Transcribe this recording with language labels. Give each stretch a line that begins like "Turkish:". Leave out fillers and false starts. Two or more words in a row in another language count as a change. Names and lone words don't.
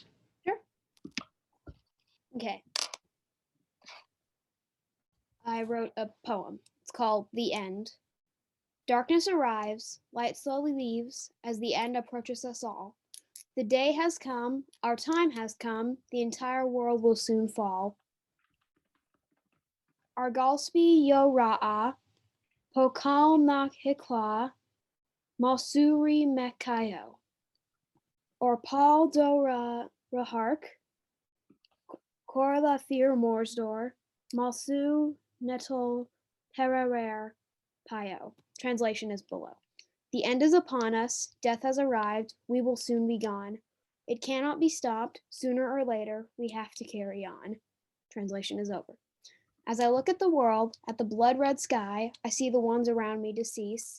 English: Sure. Okay. I wrote a poem. It's called The End. Darkness arrives, light slowly leaves as the end approaches us all. The day has come, our time has come, the entire world will soon fall. Argalspi yo ra'a, pokal nak hikla, malsuri mekayo. Or Paul do rahark, korla fear morsdor, malsu netal perarer payo. Translation is below. The end is upon us, death has arrived, we will soon be gone. It cannot be stopped, sooner or later, we have to carry on. Translation is over. As I look at the world, at the blood-red sky, I see the ones around me decease.